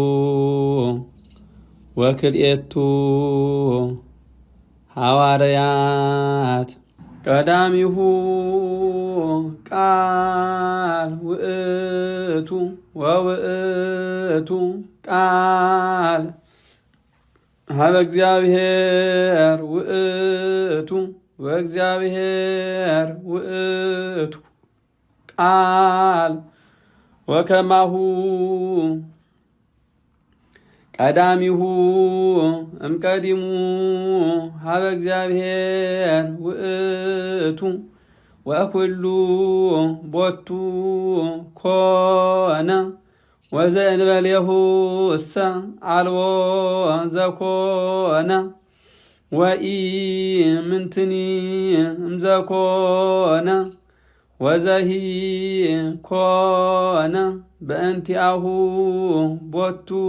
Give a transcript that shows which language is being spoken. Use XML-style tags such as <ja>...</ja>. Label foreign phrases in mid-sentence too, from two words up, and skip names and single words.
<gez>ወክልኤቱ ሐዋርያት ቀዳሚሁ ቃል ውእቱ ወውእቱ ቃል ሀበ እግዚአብሔር ውእቱ ወእግዚአብሔር ውእቱ ቃል ወከማሁ ቀዳሚሁ እምቀዲሙ ሀበ እግዚአብሔር ውእቱ ወኩሉ ቦቱ ኮነ ወዘእንበሌሁ እሰ አልቦ ዘኮነ ወኢ ምንትኒ እምዘኮነ ወዘሂ ኮነ በእንቲአሁ ቦቱ</gez>